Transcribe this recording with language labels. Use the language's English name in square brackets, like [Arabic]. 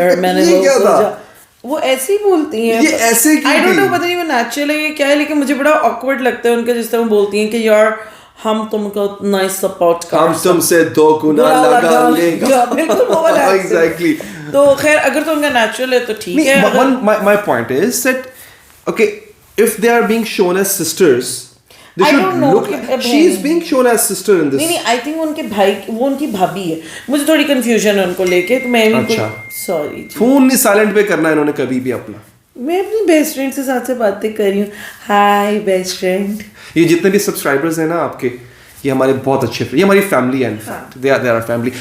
[Urdu] میں نے وہ ایسے ہی بولتی ہیں. [English] I don't know, [Urdu] پتہ نہیں وہ نیچرل ہے یا کیا ہے, لیکن مجھے بڑا آکورڈ لگتا ہے ان کا جس طرح وہ بولتی ہیں کہ یار ہم تم کو اتنا ہی سپورٹ کر, ہم تم سے 2 گنا لگا لیں گے. بالکل وہ والا ایگزیکٹلی. تو خیر اگر تو ان کا نیچرل ہے تو ٹھیک ہے. [English] My point is that okay, if they are being shown as sisters, they should look like she is being shown as sister in this. [Urdu] نہیں [English] I think [Urdu] ان کے بھائی وہ ان کی بھابھی ہے. مجھے تھوڑی کنفیوژن ہے ان کو لے کے, تو میں بھی سوری. فون نہیں سائلنٹ پہ کرنا انہوں نے کبھی بھی اپنا. میں اپنی بیسٹ فرینڈ کے ساتھ سے باتیں کر رہی ہوں. High best friend. یہ جتنے بھی سبسکرائبرز ہیں نا آپ کے, یہ ہمارے بہت اچھے, یہ ہماری فیملی ہے. [English] They are family.